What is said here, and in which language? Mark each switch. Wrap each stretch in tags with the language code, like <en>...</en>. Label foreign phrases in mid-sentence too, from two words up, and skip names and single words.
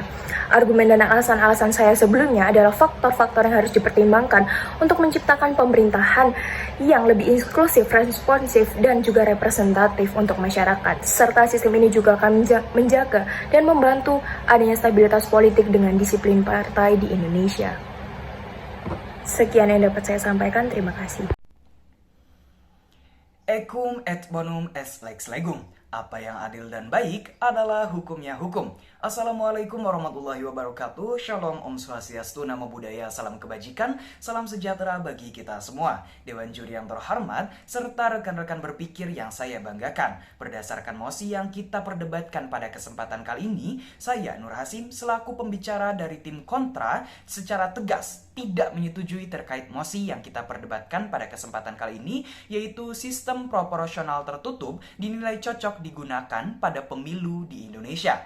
<id>Argumen dan alasan-alasan saya sebelumnya adalah faktor-faktor yang harus dipertimbangkan untuk menciptakan pemerintahan yang lebih inklusif, responsif, dan juga representatif untuk masyarakat. Serta sistem ini juga akan menjaga dan membantu adanya stabilitas politik dengan disiplin partai di Indonesia. Sekian yang dapat saya sampaikan, terima kasih.</id> <la>Ecum et bonum est lex legum.</la> <id>Apa yang adil dan baik adalah hukumnya hukum.</id> <ar>السلام عليكم ورحمة الله وبركاته.</ar> <id>Shalom,</id> <ban>Om Swastiastu,</ban> <pi>Namo Buddhaya,</pi> <id>salam kebajikan, salam sejahtera bagi kita semua. Dewan juri yang terhormat, serta rekan-rekan berpikir yang saya banggakan. Berdasarkan mosi yang kita perdebatkan pada kesempatan kali ini, saya Nur Hasim selaku pembicara dari tim kontra secara tegas tidak menyetujui terkait mosi yang kita perdebatkan pada kesempatan kali ini, yaitu sistem proporsional tertutup dinilai cocok digunakan pada pemilu di Indonesia.</id>